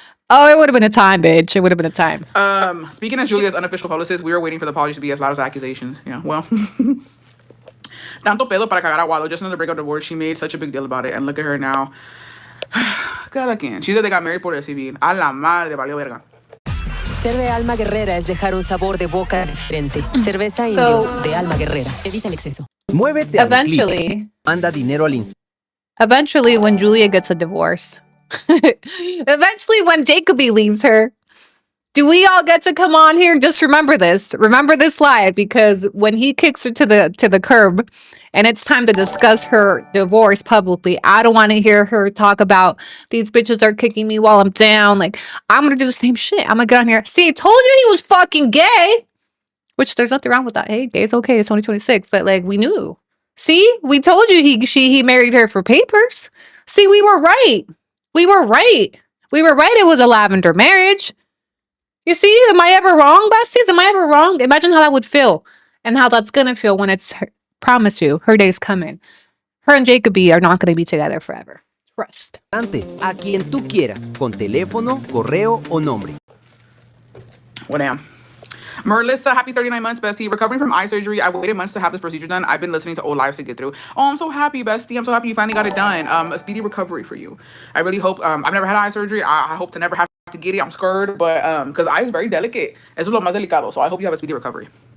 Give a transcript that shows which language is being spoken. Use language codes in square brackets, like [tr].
[en] Oh, it would have been a time, bitch. It would have been a time. Speaking as Julia's unofficial publicist, we were waiting for the apologies to be as loud as accusations. Yeah, well. [es] Tanto pedo para cagar a Wallo. [en] Just another breakup divorce. She made such a big deal about it. And look at her now. [es] Cada quien. [en] She said they got married [es] por el civil. A la madre, valió verga. Ser de alma guerrera es dejar un sabor de boca diferente. Cerveza indio de alma guerrera. Evita el exceso. Muévete a mi clip. Manda dinero al Insta. [en] Eventually, when Julia gets a divorce. Eventually, when Jacoby leaves her. Do we all get to come on here? Just remember this. Remember this live, because when he kicks her to the curb and it's time to discuss her divorce publicly, I don't want to hear her talk about these bitches are kicking me while I'm down. Like, I'm going to do the same shit. I'm going to get on here. See, I told you he was fucking gay. Which there's nothing wrong with that. Hey, gay, it's okay. It's 2026. But like, we knew. See, we told you he married her for papers. See, we were right. We were right. We were right. It was a lavender marriage. You see, am I ever wrong, besties? Am I ever wrong? Imagine how that would feel and how that's going to feel when it's, promise you, her day's coming. Her and Jacoby are not going to be together forever. Trust. [es] A quien tú quieras, con teléfono, correo o nombre. [en] Well, damn. Merlissa, happy 39 months, bestie. Recovering from eye surgery. I waited months to have this procedure done. I've been listening to old lives to get through. Oh, I'm so happy, bestie. I'm so happy you finally got it done. A speedy recovery for you. I really hope, I've never had eye surgery. I hope to never have to get it. I'm scared, but, because eye is very delicate. [es] Eso es lo más delicado. [en] So I hope you have a speedy recovery.